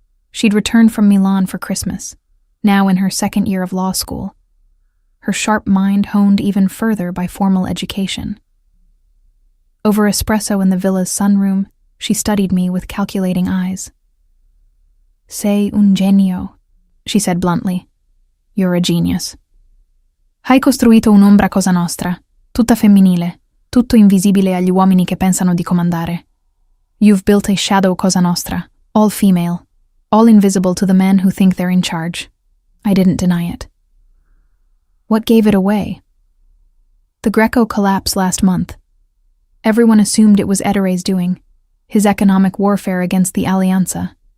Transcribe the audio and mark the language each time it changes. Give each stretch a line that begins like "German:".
English: She'd returned from Milan for Christmas, now in her 2nd year of law school. Her sharp mind honed even further by formal education. Over espresso in the villa's sunroom, she studied me with calculating eyes.
Italian: Sei un genio,
English: she said bluntly. You're a genius.
Italian: Hai costruito un'ombra cosa nostra, tutta femminile, tutto invisibile agli uomini che pensano di comandare.
English: You've built a shadow cosa nostra, all female, all invisible to the men who think they're in charge. I didn't deny it. What gave it away? The Greco collapsed last month. Everyone assumed it was Ettore's doing, his economic warfare against the Alleanza.